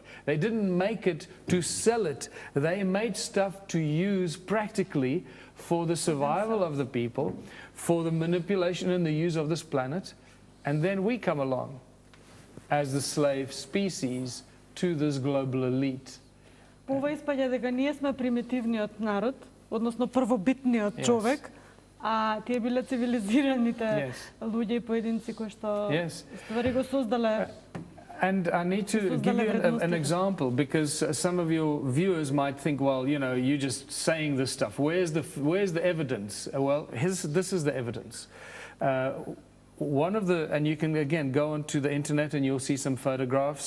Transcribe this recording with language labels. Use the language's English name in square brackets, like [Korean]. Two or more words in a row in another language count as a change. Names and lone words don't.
[English] They didn't make it to sell it. They made stuff to use practically for the survival of the people, for the manipulation and the use of this planet. And then we come along as the slave species to this global elite. [Macedonian] Ова испаѓа дека ние сме примитивниот народ, односно првобитниот човек, а тие биле цивилизираните луѓе и поединци кои што ствари го создале. [English] And I need to give you an example, because some of your viewers might think, well, you're just saying this stuff. Where's the evidence? Well, this is the evidence. And you can again go onto the internet and you'll see some photographs.